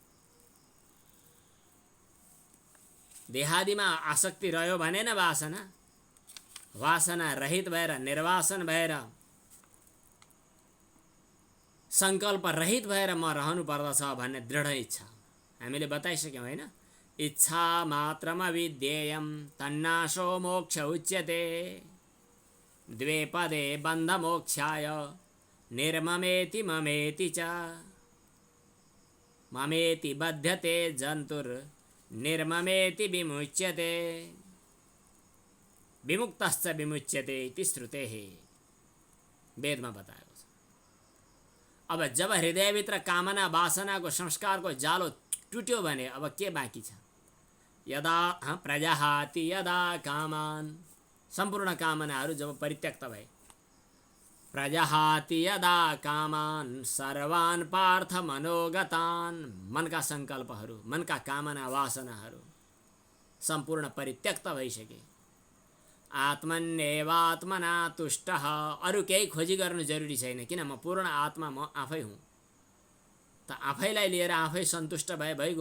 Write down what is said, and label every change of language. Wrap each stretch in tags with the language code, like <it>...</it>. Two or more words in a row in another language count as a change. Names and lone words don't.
<ne>देहादिमा आसक्ति रह्यो भने न वासना। वासना रहित भएर, निर्वासन भएर सङ्कल्प रहित भएर म रहनु पर्दछ भन्ने दृढ इच्छा हामीले बताइसक्यौँ होइन।</ne> <sa>इच्छा मात्रमा विद्येयम तन्नाशो मोक्ष उच्यते द्वे पदे बन्ध मोक्षाय निर्ममेति ममेति च ममेति बध्यते जन्तुर निर्ममेति विमुच्यते विमुक्तश्च विमुच्यते इति श्रुतेः</sa> <ne>वेदमा बताएको छ। अब जब हृदयभित्र कामना वासनाको संस्कारको जालो टुट्यो भने अब के बाँकी छ?</ne> <sa>यदा प्रजहाति यदा कामान,</sa> <ne>सम्पूर्ण कामनाहरू जब परित्यक्त भए,</ne> <sa>प्रजहाति यदा कामान सर्वान् पार्थ मनोगतान्,</sa> <ne>मनका सङ्कल्पहरू मनका कामना वासनाहरू सम्पूर्ण परित्यक्त भइसके, आत्मन्येवात्मना तुष्टः, अरू केही खोजी गर्नु जरुरी छैन किन म पूर्ण आत्मा म आफै हुँ। त आफैलाई लिएर आफै सन्तुष्ट भए भइगयो।</ne>